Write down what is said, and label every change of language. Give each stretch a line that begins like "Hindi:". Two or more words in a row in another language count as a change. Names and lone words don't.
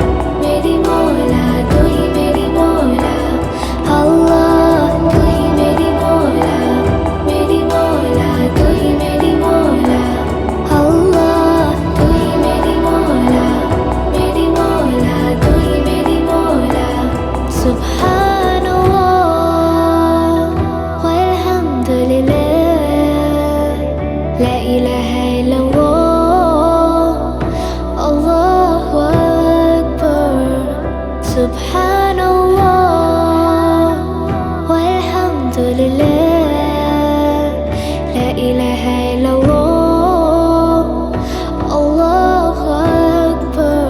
Urdu: تو ہی میرا مولا اللہ، تو ہی میرا مولا تو ہی میرا مولا اللہ، تو ہی میرا مولا تو ہی میرا مولا.
Arabic: سبحان الله والحمد لله، لا إله إلا الله، الله أكبر. سبحان الله والحمد لله، لا إله إلا الله، الله أكبر.